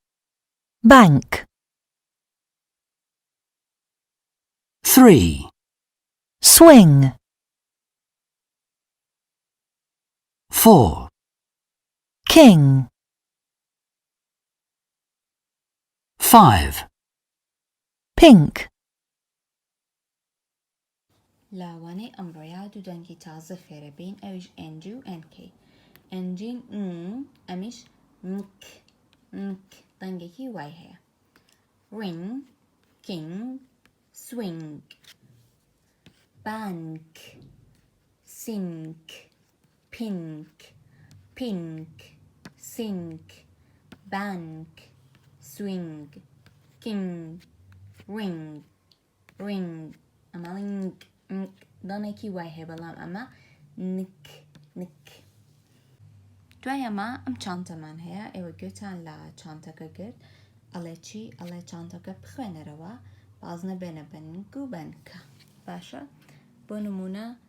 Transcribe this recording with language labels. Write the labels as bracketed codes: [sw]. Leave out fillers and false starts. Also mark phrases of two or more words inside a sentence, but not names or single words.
[en] Bank. 3. Swing. 4. King. 5. Pink. [ckb] لاوانەی ئەمڕۆیە دوو دەنگی تازە فێرەبین ئەویش NG و NK NGین ئەمیش مک دەنگێکی وای هەیە [en] ring king swing bank sink pink pink sink bank swing king ring ring [ckb] ئەمە دانێکی وای هەیە بەڵام ئەمە نک دوای ئەمە ئەم چانتەمان هەیە ئێوە گوێتان لە چانتەکە گرت ئەڵێ چی ئەڵێ چانتەکە بخوێنەرەوە باز نەبێنە بەنک و بەنکە باشە بۆ نمونە